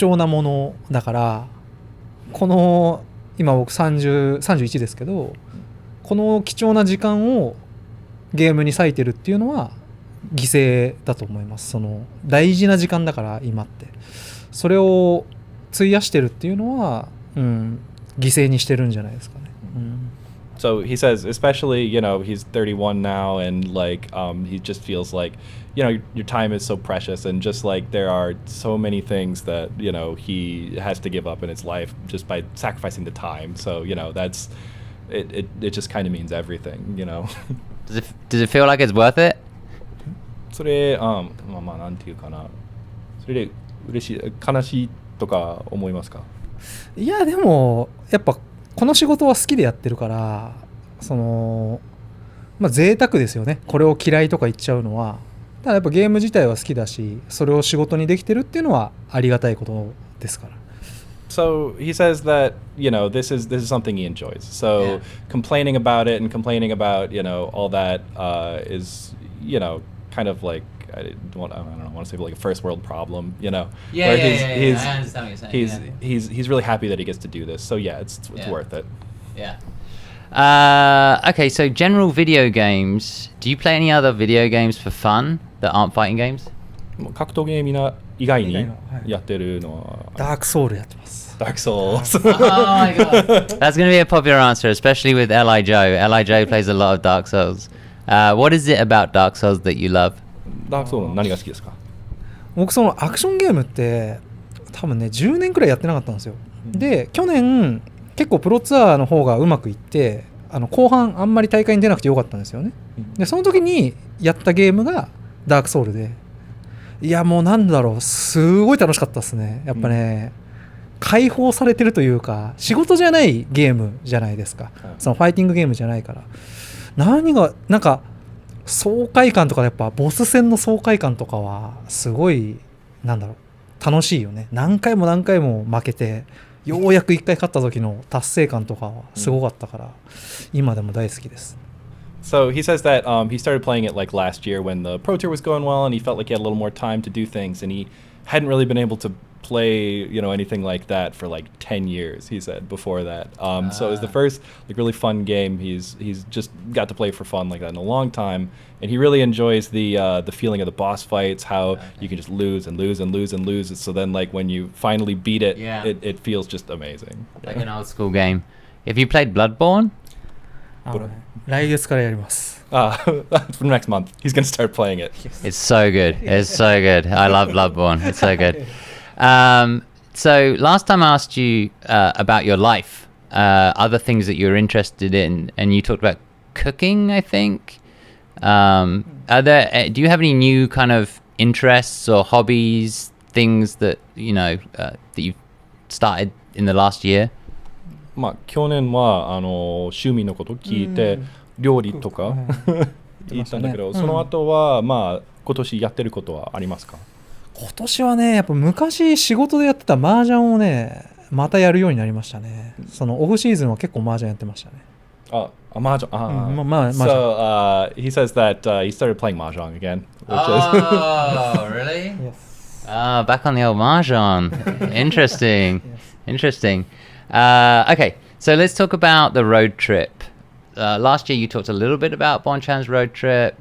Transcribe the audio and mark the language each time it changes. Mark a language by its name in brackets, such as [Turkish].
[Japanese] 重なものだから、この今僕31ですけど、この貴重な時間をゲームに割いてるっていうのは犠牲だと思います。その大事な時間だから今って、それを費やしてるっていうのは、犠牲にしてるんじゃないですかね。 [English] So he says, especially, he's 31 now, and like he just feels like, your time is so precious, and just like there are so many things that he has to give up in his life just by sacrificing the time. So that's it. It just kind of means everything. Does it feel like it's worth it? [Japanese] それまあなんていうかな。それで嬉しい悲しいとか思いますか？いやでもやっぱこの仕事は好きでやってるから、贅沢ですよね。これを嫌いとか言っちゃうのは。ただやっぱゲーム自体は好きだし、それを仕事にできてるっていうのはありがたいことですから。 [English] So he says that this is something he enjoys. So complaining about it and complaining about all that is kind of like I don't want to say like a first world problem. I understand what you're saying. He's really happy that he gets to do this. So it's worth it. Yeah. Okay, so general video games. Do you play any other video games for fun that aren't fighting games? [Japanese] 格闘ゲーム以外にやってるのはダークソウルやってます。 [English] Dark Souls. Oh my god. That's going to be a popular answer, especially with Li Joe. Li Joe plays a lot of Dark Souls. What is it about Dark Souls that you love? [Japanese] ダークソウルの何が好きですか？僕そのアクションゲームって多分ね10年くらいやってなかったんですよ。で去年結構プロツアーの方がうまくいって、後半あんまり大会に出なくてよかったんですよね。でその時にやったゲームがダークソウルで、いやもうなんだろう、すごい楽しかったですね。やっぱね、解放されてるというか、仕事じゃないゲームじゃないですか。そのファイティングゲームじゃないから、何がなんか爽快感とか、やっぱボス戦の爽快感とかはすごい楽しいよね。何回も何回も負けてようやく1回勝った時の達成感とかはすごかったから、今でも大好きです。 [English] So he says that he started playing it like last year when the Pro Tour was going well, and he felt like he had a little more time to do things, and he hadn't really been able to play anything like that for like 10 years, he said, before that. So it was the first like really fun game he's just got to play for fun like that in a long time, and he really enjoys the feeling of the boss fights, how you can just lose and lose and lose and lose. So then like when you finally beat it, it feels just amazing. Like an old school game. Have you played Bloodborne? [Japanese] 来月からやります。 [English] For next month, he's going to start playing it. It's so good. It's so good. I love Bloodborne. It's so good. So last time I asked you about your life, other things that you're interested in, and you talked about cooking, I think. Do you have any new kind of interests or hobbies, things that that you've started in the last year? [Japanese] 去年は趣味のこと聞いて、料理とか言ったんだけど、その後は今年やってることはありますか？今年はね、やっぱ昔仕事でやってた麻雀をね、またやるようになりましたね。そのオフシーズンは結構麻雀やってましたね。麻雀。 [English] So he says that he started playing mahjong again. Really? Yes. Back on the old mahjong. Interesting. Interesting. Okay, so let's talk about the road trip. Last year you talked a little bit about Bonchan's road trip.